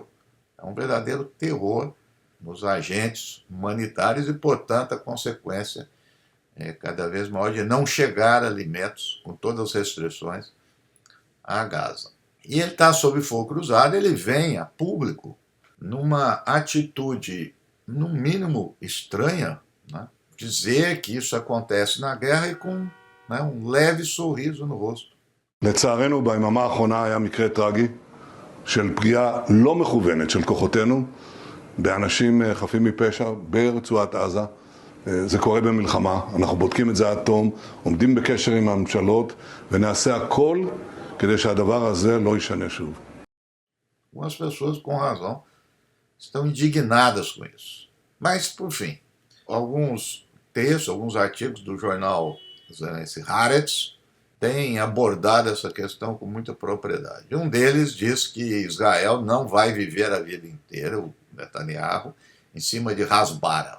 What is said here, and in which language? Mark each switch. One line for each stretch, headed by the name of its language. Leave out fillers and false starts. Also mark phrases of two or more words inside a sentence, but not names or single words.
Portuguese: É um verdadeiro terror nos agentes humanitários e, portanto, a consequência é cada vez maior de não chegar alimentos, com todas as restrições, a Gaza. E ele está sob fogo cruzado, ele vem a público numa atitude, no mínimo, estranha, né, dizer que isso acontece na guerra e com um leve sorriso no rosto.
Hebrew: לצערנו, ביממה האחרונה היה מקרה טרגי של פגיעה לא מכוונת של כוחותינו באנשים חפים מפשע ברצועת עזה. זה קורה במלחמה, אנחנו בודקים את זה עד תום, עומדים בקשר עם הממשלות ונעשה הכל כדי שהדבר הזה לא יישנה שוב.
Portuguese: Algumas pessoas, com razão, estão indignadas com isso. Mas, por fim, alguns textos, alguns artigos do jornal Haaretz têm abordado essa questão com muita propriedade. Um deles diz que Israel não vai viver a vida inteira, o Netanyahu, em cima de Hasbara.